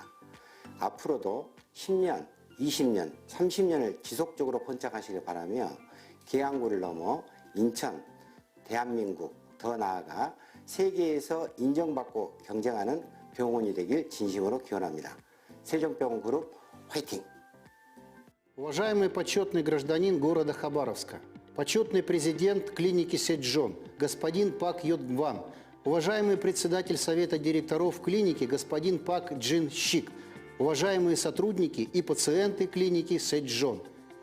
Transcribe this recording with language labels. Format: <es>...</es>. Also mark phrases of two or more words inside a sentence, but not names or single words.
<ko>앞으로도 10년, 20년, 30년을 지속적으로 번창하시길 바라며 계양구를 넘어 인천, 대한민국, 더 나아가 세계에서 인정받고 경쟁하는 병원이 되길 진심으로 기원합니다. 세종병원 그룹 화이팅!</ko> <ru>Уважаемый почетный гражданин города Хабаровска, почетный президент клиники Седжон, господин Пак Йодгван, уважаемый председатель совета директоров клиники, господин Пак Джин Щик, уважаемые сотрудники и пациенты клиники Седжон.</ru>